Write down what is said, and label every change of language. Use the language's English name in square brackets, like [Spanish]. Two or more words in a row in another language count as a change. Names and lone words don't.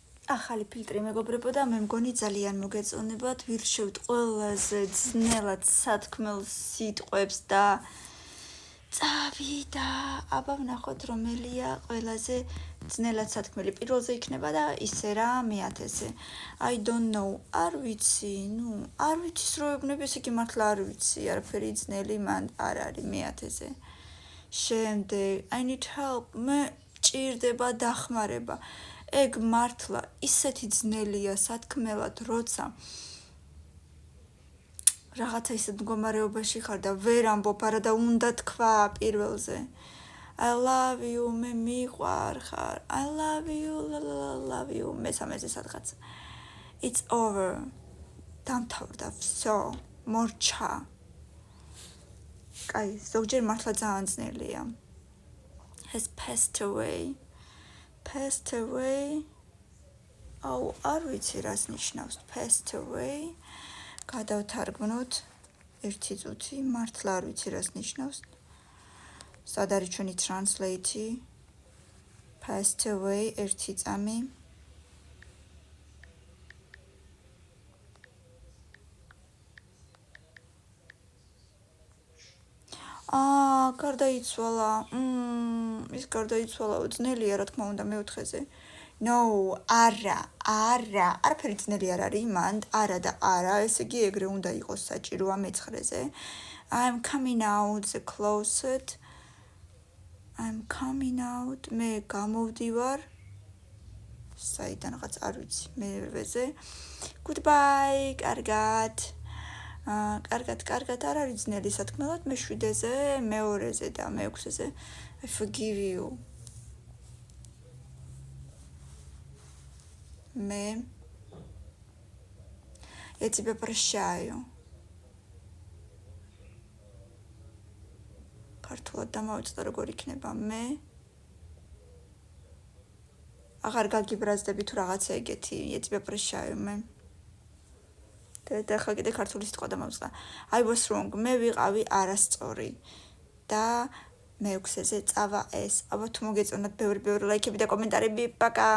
[Georgian] ახალი ფილტრი მეგობრებო და მე მგონი ძალიან მოგეწონებათ ვირჩევთ ყველაზე ძნელად სათქმელ სიტყვებს და წავიდა აბა ვნახოთ რომელია ყველაზე ძნელად სათქმელი პირველზე იქნება და ისე რა მეათეზე [English] I don't know [Georgian] არ ვიცი არ ვიცი სროებნები ესე იგი მართლა არ ვიცი არაფერი ძნელი მან არ არის მეათეზე შემდეგ [English] I need help [Georgian] მე ჭირდება დახმარება ეგ მართლა ისეთი ძნელია სათქმელად როცა რაღაცა ისეთ მდგომარეობაში ხარ და ვერ ამბობ არა და უნდა თქვა პირველზე [English] I love you [Georgian] მე მიყვარ ხარ [English] I love you love you [Georgian] მესამეზე სადღაც [English] It's over [Georgian] დამთავრდა всё მორჩა კაი ზოგჯერ მართლა ძალიან ძნელია [English] has passed away [Georgian] აუ არ ვიცი რას ნიშნავს [English] passed away [Georgian] გადავთარგმნოთ ერთი წუთი მართლა არ ვიცი რას ნიშნავს სად არის ჩვენი [English] translate passed away [Georgian] ერთი წამი გარდაიცვალა ის გარდაიცვალა ძნელია რა თქმა უნდა მეოთხეზე No, არაფერი ძნელი არ არის მანდ, არა და არა, ესე იგი ეგრე უნდა იყოს საჭიროა მეცხრეზე. [English] I'm coming out the closet. I'm coming out. [Georgian] მე გამოვდივარ. საიდანღაც არ ვიცი, მერვეზე. Goodbye, კარგად. კარგად არ არის ძნელი სათქმელად, მე-7-ზე, მე-2-ზე და მე-6-ზე. [English] I forgive you. [Russian] Я тебя прощаю. [Georgian] ქართულად დამავიწყდა როგორ იქნება მე აღარ გაგიბრაზდები თუ რაღაცა ეგეთი [Russian] я тебя прощаю [Georgian] მე და ახლა კიდე ქართული სიტყვა დამავიწყდა [English] I was wrong [Georgian] მე ვიყავი არასწორი და მე-6-ზე წავა ეს აბა თუ მოგეწონათ ბევრი ლაიქები და კომენტარები პაკა